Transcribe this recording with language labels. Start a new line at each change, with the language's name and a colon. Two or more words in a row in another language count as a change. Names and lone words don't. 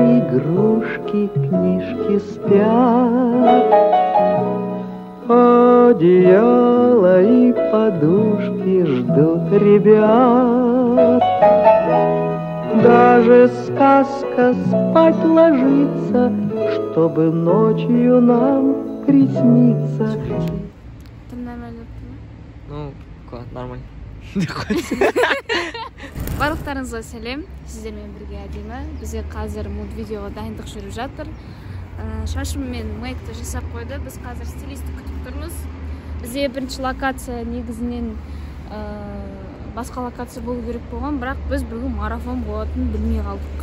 Russian: игрушки, книжки спят, одеяло и подушки ждут ребят. Даже сказка спать ложится, чтобы ночью нам присниться. Ну, нормально.
Kazakh: Барлықтарыңызға сәлем, сіздермен бірге әдемі. Бізге қазір мультвидеоға дайындық жүріп жатыр. Шашым мен мейкті жасап қойды. Біз қазір стилистті күтіп тұрмыз. Бізде бірінші локация негізінен басқа локация болу керек болған, бірақ біз бүгін марафон болатынын білмей қалдық.